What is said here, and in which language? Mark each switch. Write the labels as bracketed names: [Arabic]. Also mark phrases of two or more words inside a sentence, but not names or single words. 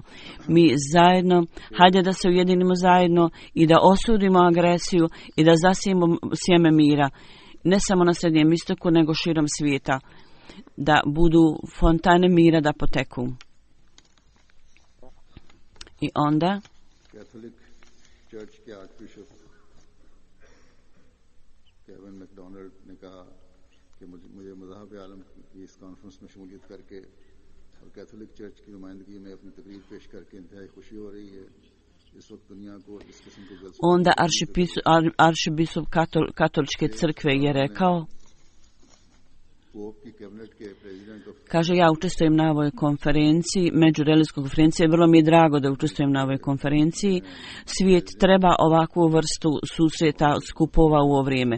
[Bosnian] Mi zajedno, hajde da se ujedinimo zajedno i da osudimo agresiju i da zasijemo sjeme mira. Ne samo na Srednjem istoku, nego širom svijeta. Da budu fontane mira da poteku. I onda [English] Catholic Church [Urdu] کے آرچ بشپ کیون میکڈونلڈ نے کہا کہ مجھے مذہب عالم کی اس کانفرنس میں شمولیت کرکے اور [English] Catholic Church [Urdu] کی نمائندگی میں اپنی تقریر پیش کرکے انتہائی خوشی ہو رہی ہے. اس وقت دنیا کو اس قسم کے جلسے [Bosnian] onda aršibiskup katoličke crkve je rekao, kaže, ja učestvujem na ovoj konferenciji, međureligijskoj konferenciji, vrlo mi je drago da učestvujem na ovoj konferenciji. Svijet treba ovakvu vrstu susreta, skupova u ovo vrijeme.